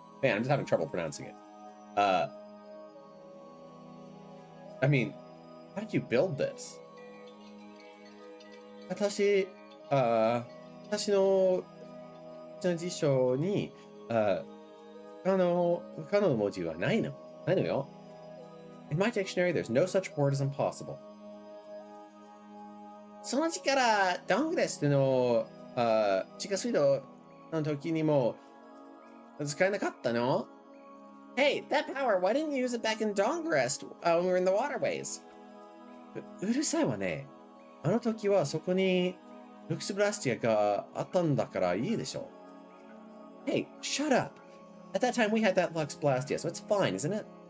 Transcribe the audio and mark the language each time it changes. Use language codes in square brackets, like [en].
[en] Man, I'm just having trouble pronouncing it. I mean, how did you build this? 私、 [ja] 私の辞書に、不可能の文字はないのよ。 [en] In my dictionary, there's no such word as impossible. [ja] その力、ダングレスの、地下水道の時にも使えなかったの [en] Hey, that power, why didn't you use it back in Dongrest when we were in the waterways? [ja] うるさいわね。あの時はそこにルクスブラスティアがあったんだからいいでしょ。 [en] Hey, shut up! At that time we had that Lux Blastia, so it's fine, isn't it?